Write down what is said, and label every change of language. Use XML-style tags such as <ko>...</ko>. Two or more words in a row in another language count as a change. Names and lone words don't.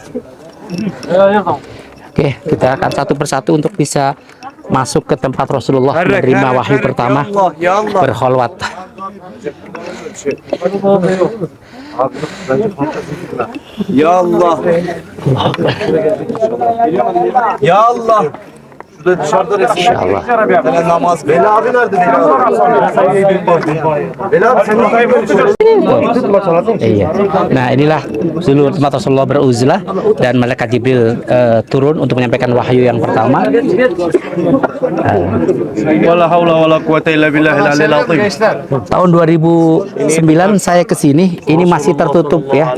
<id>Oke, kita akan satu persatu untuk bisa masuk ke tempat Rasulullah menerima wahyu pertama, berkholwat.</id> <ar>Ya Allah. Ya Allah.</ar> <tr>Şurada dışarıda resim. İnşallah. Namaz. Veli abi nerede? Veli abi sen</tr> <id>Iya. Nah, inilah dulu tempat Rasulullah beruzlah dan malaikat Jibril turun untuk menyampaikan wahyu yang pertama.</id> <ar>ولا حول ولا قوة إلا بالله العلي العظيم.</ar> <id>Tahun 2009 saya ke sini, ini masih tertutup ya.</id>